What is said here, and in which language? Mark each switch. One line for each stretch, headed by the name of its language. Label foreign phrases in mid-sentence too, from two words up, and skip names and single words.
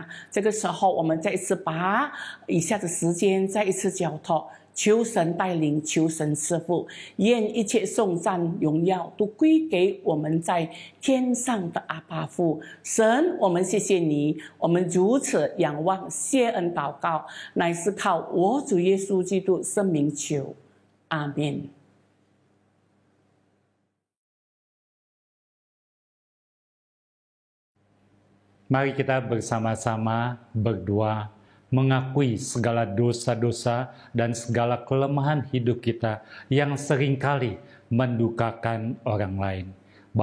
Chinese: 这个时候我们再一次把以下的时间再一次交托，求神带领，求神赐福，愿一切颂赞荣耀都归给我们在天上的阿爸父神。我们谢谢你，我们如此仰望谢恩祷告，乃是靠我主耶稣基督圣名求，阿们。
Indonesian: Mari kita bersama-sama berdoa, mengakui segala dosa-dosa dan segala kelemahan hidup kita yang seringkali mendukakan orang lain.